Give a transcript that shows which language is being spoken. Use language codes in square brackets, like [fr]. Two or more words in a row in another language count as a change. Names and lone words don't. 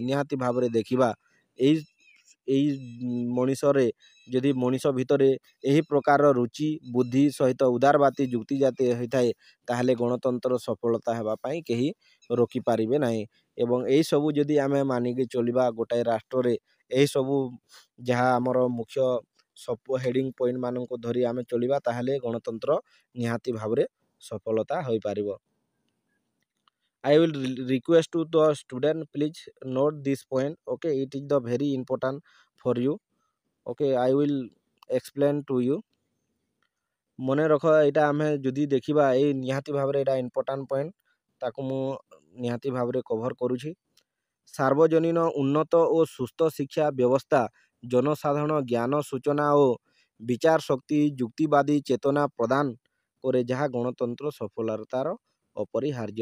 [or] ନିହାତି ଭାବରେ ଦେଖିବା ଏଇ ମଣିଷରେ ଯଦି ମଣିଷ ଭିତରେ ଏହି ପ୍ରକାର ରୁଚି ବୁଦ୍ଧି ସହିତ ଉଦାରବାଦୀ ଯୁକ୍ତି ଜାତି ହୋଇଥାଏ, ତାହେଲେ ଗଣତନ୍ତ୍ର ସଫଳତା ହେବା ପାଇଁ କେହି ରୋକିପାରିବେ ନାହିଁ। ଏବଂ ଏହିସବୁ ଯଦି ଆମେ ମାନିକି ଚଳିବା ଗୋଟାଏ ରାଷ୍ଟ୍ରରେ, ଏହିସବୁ ଯାହା ଆମର ମୁଖ୍ୟ ସବୁ [en] heading point [or] ମାନଙ୍କୁ ଧରି ଆମେ ଚଳିବା, ତାହେଲେ ଗଣତନ୍ତ୍ର ନିହାତି ଭାବରେ ସଫଳତା ହୋଇପାରିବ। [en] I will request to the student, please note this point. Okay, it is the very important for you. Okay, I will explain to you. [or] ମନେ ରଖ, ଏଇଟା ଆମେ ଯଦି ଦେଖିବା ଏଇ ନିହାତି ଭାବରେ ଏଇଟା [en] important point, [or] ତାକୁ ମୁଁ ନିହାତି ଭାବରେ କଭର କରୁଛି। ସାର୍ବଜନୀନ ଉନ୍ନତ ଓ ସୁସ୍ଥ ଶିକ୍ଷା ବ୍ୟବସ୍ଥା ଜନସାଧାରଣ ଜ୍ଞାନ ସୂଚନା ଓ ବିଚାର ଶକ୍ତି ଯୁକ୍ତିବାଦୀ ଚେତନା ପ୍ରଦାନ କରେ, ଯାହା ଗଣତନ୍ତ୍ର ସଫଳତାର ଅପରିହାର୍ଯ୍ୟ।